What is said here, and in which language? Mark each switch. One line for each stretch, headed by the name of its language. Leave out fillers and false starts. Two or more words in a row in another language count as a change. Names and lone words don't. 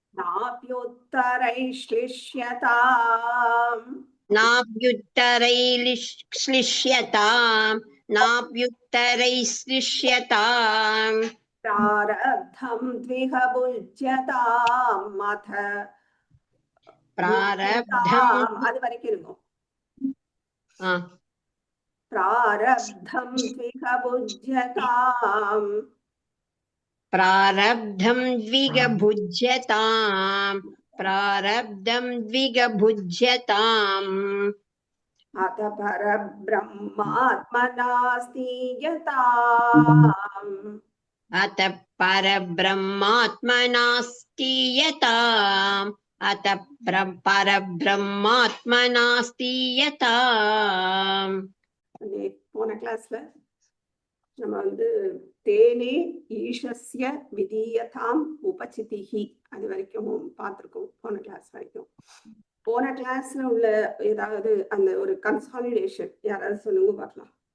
Sanskrit: नाप्युत्तरैश्लिष्यताम् नाप्युत्तरैश्लिष्यताम् प्रारब्धं द्विह भुज्यताम् अथ प्रारब्धम्
Tamil: அது வரைக்கும் இருக்கும் ஆ
Sanskrit: प्रारब्धं द्विह भुज्यताम् प्रारब्धं द्विगभुज्यताम् प्रारब्धं द्विगभुज्यताम् अथ परब्रह्मात्मनास्ति यताम् अत परब्रह्मात्मनास्ति यताम् अत परब्रह्मात्मनास्ति यताम्
Tamil: போன கிளாஸ்ல நம்ம
Sanskrit: तेने ईशस्य विधीयताम् उपचितिः
Tamil: அது வரைக்கும் பார்த்திருக்கோம் போன கிளாஸ் வரைக்கும். போன கிளாஸ்ல உள்ள ஏதாவது அந்த ஒரு கன்சாலிடேஷன் யாராவது சொல்லுங்க பார்க்கலாம்.